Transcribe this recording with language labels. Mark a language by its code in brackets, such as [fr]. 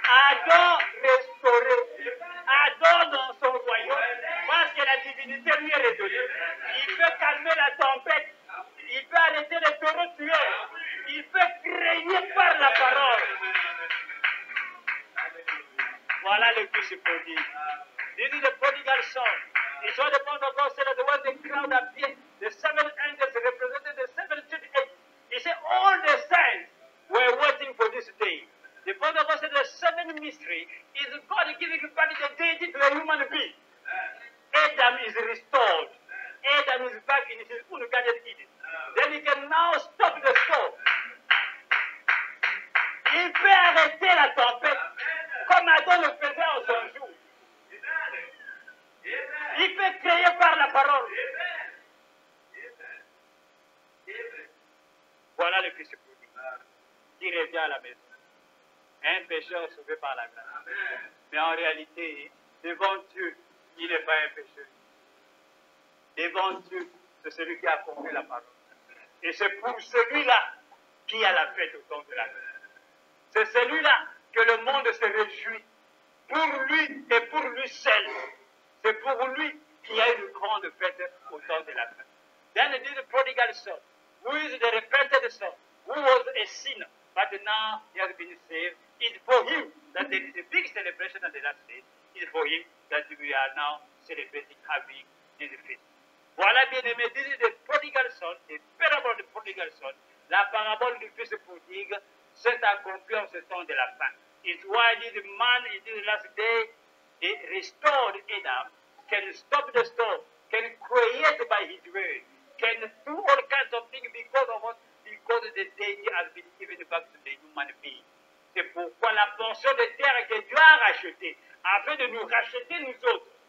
[fr] Adam restauré, Adam dans son royaume, parce que la divinité lui est redonnée. Il peut calmer la tempête, il peut arrêter les taureaux tueurs, il peut créer par la parole. Voilà le fils prodigue. [en] This is the prodigal son. He saw the point of God said that when the crowd appeared, the 7 angels represented the 7 church. He said all the saints were waiting for this day. The point of God said the 7th mystery is God giving back the deity to a human being. Adam is restored. Adam is back in his own garden Eden. Then he can now stop the storm. [fr] Il peut arrêter la tempête comme Adam le faisait en son jour. Il peut créer par la parole. Voilà le fils prodigue qui revient à la maison. Un pécheur sauvé par la grâce. Mais en réalité, devant Dieu, il n'est pas un pécheur. Devant Dieu, c'est celui qui a compris la parole. Et c'est pour celui-là qui a la fête au temps de la grâce. C'est celui-là que le monde se réjouit. Pour lui et pour lui seul. C'est pour lui qu'il y a une grande fête au temps de la fête. [en] Then it is the prodigal son, who is the repentant son, who was a sinner, but now he has been saved. It's for him that there is a big celebration at the last day. It's for him that we are now celebrating having this feast. [fr] Voilà, bien aimé, [en] this is the prodigal son, [fr] the parable of the prodigal son, la parabole du fils prodigue, s'est accomplie en ce temps de la fin. [en] It's why this man in this last day, he restored Adam, can stop the storm, can create by his word, can do all kinds of things because of what? Because the deity has been given back to the human being. [fr] C'est pourquoi la portion de terre que Dieu a rachetée, afin de nous racheter nous autres.